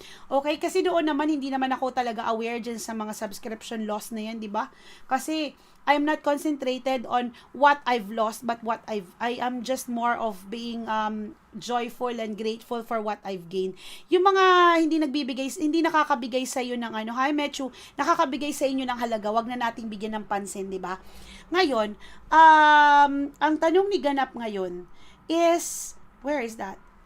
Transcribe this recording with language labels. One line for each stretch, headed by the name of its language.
Filipino: Okay, kasi doon naman, hindi naman ako talaga aware dyan sa mga subscription loss na yan, di ba?
English: Kasi, I'm not concentrated on what I've lost, but I am just more of being joyful and grateful for what I've gained.
Filipino: Yung mga hindi nakakabigay sa iyo ng hi Mechu, nakakabigay sa inyo ng halaga, wag na nating bigyan ng pansin, di ba? Ngayon, ang tanong ni Ganap ngayon is,
English: where is that?